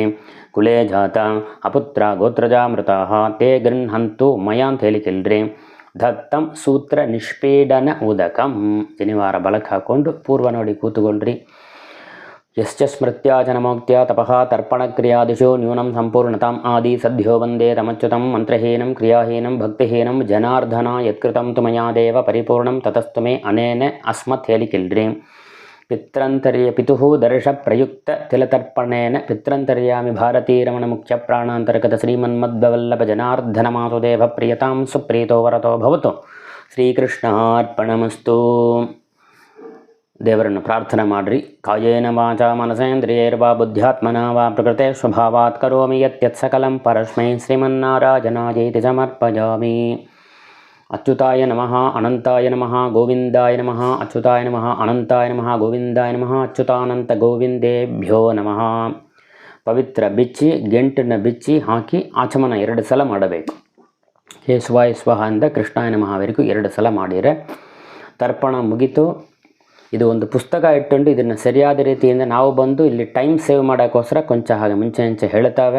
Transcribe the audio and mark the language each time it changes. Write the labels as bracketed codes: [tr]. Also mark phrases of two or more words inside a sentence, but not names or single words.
[sa] ಕುಲೇ ಜಾತ ಅಪುತ್ರ ಗೋತ್ರಜಾಮೃತಃ ತೇ ಗೃಹಂತು ಮಯ [kn] ಅಂತ ಹೇಳಿಕಿಲ್ರಿ. [sa] ದತ್ತಂ ಸೂತ್ರ ನಿಷ್ಪೀಡನ ಉದಕಂ. [kn] ಜನಿವಾರ ಬಲಕ್ಕೆ ಹಾಕ್ಕೊಂಡು ಪೂರ್ವ ನೋಡಿ ಕೂತುಕೊಳ್ರಿ. [sa] ಯಶ್ಚ ಸ್ಮೃತ್ಯಾ ಜನಮೋಕ್ತ್ಯ ತಪಃ ತರ್ಪಣಕ್ರಿಯಾದಿಶು ನ್ಯೂನಂ ಸಂಪೂರ್ಣತಾಂ ಆದಿ ಸದ್ಯೋ ವಂದೇ ತಮಚ್ಯುತಂ ಮಂತ್ರಹೀನಂ ಕ್ರಿಯಾಹೀನಂ ಭಕ್ತಿಹೀನಂ ಜನಾರ್ದನ ಯತ್ಕೃತಂ ತು ಮಯಾ ದೇವ ಪರಿಪೂರ್ಣಂ ತತಸ್ತು ಮೇ ಅನೇನ ಅಸ್ಮತ್ ಹೇಳಿಕಿಲ್ರಿ. ಪಿತುಃ ದರ್ಶ ಪ್ರಯುಕ್ತ ತಿಲತರ್ಪಣೇನ ಪಿತ್ರಂತರ್ಯಾಮಿ ಭಾರತೀ ರಮಣ ಮುಖ್ಯ ಪ್ರಾಣಾಂತರ್ಗತ ಶ್ರೀಮನ್ಮದ್ವಲ್ಲಭ ಜನಾರ್ದನ ಮಾಸುದೇವ ಪ್ರಿಯತಾಂ ಸುಪ್ರೀತೋ ವರತೋ ಭವತು. [kn] ಶ್ರೀಕೃಷ್ಣಾರ್ಪಣಮಸ್ತು. ದೇವರನ್ನು ಪ್ರಾರ್ಥನೆ ಮಾಡಿರಿ. [sa] ಕಾಯೇನ ವಾಚಾ ಮನಸೇಂದ್ರಿಯೈರ್ವಾ ಬುದ್ಧ್ಯಾತ್ಮನಾ ವಾ ಪ್ರಕೃತೆ ಸ್ವಭಾವಾತ್ ಕರೋಮಿ ಯತ್ ಸಕಲಂ ಪರಸ್ಮೈ ಶ್ರೀಮನ್ನಾರಾಯಣಾಯೇತಿ ಸಮರ್ಪಯಾಮಿ. ಅಚ್ಯುತಾಯ ನಮಃ ಅನಂತಾಯ ನಮಃ ಗೋವಿಂದಾಯ ನಮಃ ಅಚ್ಯುತಾಯ ನಮಃ ಅನಂತಾಯ ನಮಃ ಗೋವಿಂದಾಯ ನಮಃ ಅಚ್ಯುತಾನಂತ ಗೋವಿಂದೇಭ್ಯೋ ನಮಃ. [kn] ಪವಿತ್ರ ಬಿಚ್ಚಿ ಗೆಂಟನ್ನು ಬಿಚ್ಚಿ ಹಾಕಿ ಆಚಮನ 2 ಸಲ ಮಾಡಬೇಕು. [sa] ಕೇಶವಾಯ ಸ್ವಹ [kn] ಅಂದ [sa] ಕೃಷ್ಣಾಯ ನಮಃವರೆಗೂ [kn] 2 ಸಲ ಮಾಡಿದರೆ ತರ್ಪಣ ಮುಗಿತು. ಇದು ಒಂದು ಪುಸ್ತಕ ಇಟ್ಟುಕೊಂಡು ಇದನ್ನು ಸರಿಯಾದ ರೀತಿಯಿಂದ ನಾವು ಬಂದು ಇಲ್ಲಿ [en] time save [kn] ಮಾಡೋಕ್ಕೋಸ್ಕರ ಕೊಂಚ ಹಾಗೆ ಮುಂಚೆ ಹೇಳ್ತಾವೆ.